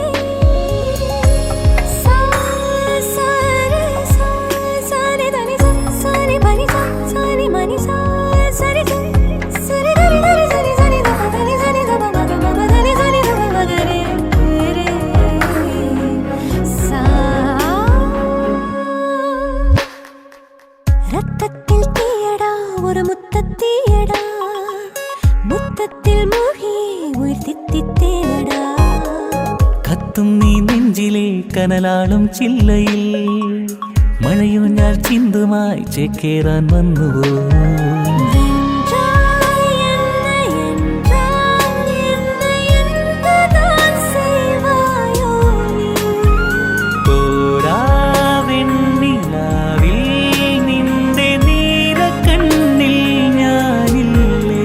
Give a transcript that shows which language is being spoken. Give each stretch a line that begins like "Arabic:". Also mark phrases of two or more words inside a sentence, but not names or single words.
Tamil: சாரி தனி சாரி பனி சாரி மணி சாரி சரி தரி தரி சரி சரி தப தரி சரி தப மக மக தரி சரி தப மக ரே ரே சா ரத்தத்தில் தீயடா ஒரு முத்தத்தீயடா முத்தத்தில் மூழ்கி உயிர் தித்தித்தேனடா
Malayalam: കത്തും നീ നെഞ്ചിലെ കനലാളും ചില്ലയിൽ മഴയൂഞ്ഞാൽ ചിന്തുമായി ചേക്കേറാൻ വന്നുവോ
Tamil: என்றாய் என்றால் என்னதான் செய்வாயோ நீ
Malayalam: തോരാവെണ്ണിലാവിൽ നിന്റെ നീലക്കണ്ണിൽ ഞാനില്ലേ